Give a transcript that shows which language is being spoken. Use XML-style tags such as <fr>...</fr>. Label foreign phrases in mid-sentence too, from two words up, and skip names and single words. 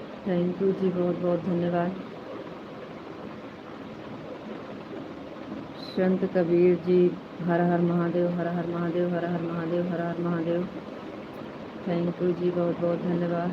<en>thank you</en> <hi>जी, बहुत बहुत धन्यवाद। संत कबीर जी, हर हर महादेव, हर हर महादेव, हर हर महादेव, हर हर महादेव।</hi> <en>thank you</en> <hi>जी, बहुत बहुत धन्यवाद।</hi>